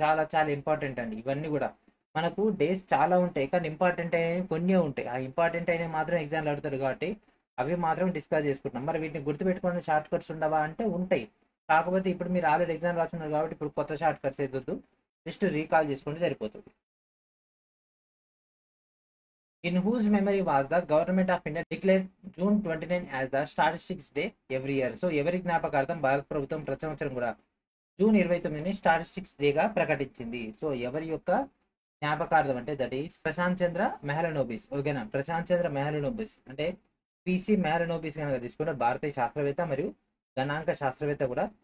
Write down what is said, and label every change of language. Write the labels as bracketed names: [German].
[Telugu] చాలా చాలా ఇంపార్టెంట్ అండి ఇవన్నీ కూడా. మనకు డేస్ చాలా ఉంటాయి కానీ ఇంపార్టెంట్ అయినవి కొన్ని ఉంటాయి. ఆ ఇంపార్టెంట్ అయినవి మాత్రం ఎగ్జామ్లు అడుగుతారు కాబట్టి అవి మాత్రం డిస్కస్ చేసుకుంటున్నాం. మరి వీటిని గుర్తుపెట్టుకునే షార్ట్ కట్స్ ఉండవా అంటే ఉంటాయి. కాకపోతే ఇప్పుడు మీరు ఆల్రెడీ ఎగ్జామ్ రాస్తున్నారు కాబట్టి ఇప్పుడు కొత్త షార్ట్ కట్స్ ఏదొద్దు, జస్ట్ రీకాల్ చేసుకుంటే సరిపోతుంది. [English] In whose memory was the Government of India declared June 29 as the Statistics Day every year? [Telugu] So ఎవరి జ్ఞాపకార్థం భారత ప్రభుత్వం ప్రతి సంవత్సరం కూడా జూన్ 29ని స్టాటిస్టిక్స్ డేగా ప్రకటించింది? సో ఎవరి యొక్క జ్ఞాపకార్థం అంటే [English] that is [Telugu] ప్రశాంత్ చంద్ర మెహలనోబిస్. ఓకేనా, ప్రశాంత్ చంద్ర మెహలనోబిస్ అంటే పిసి మెహలనోబిస్ కనుక తీసుకుంటే భారతీయ శాస్త్రవేత్త మరియు గణాంక శాస్త్రవేత్త కూడా.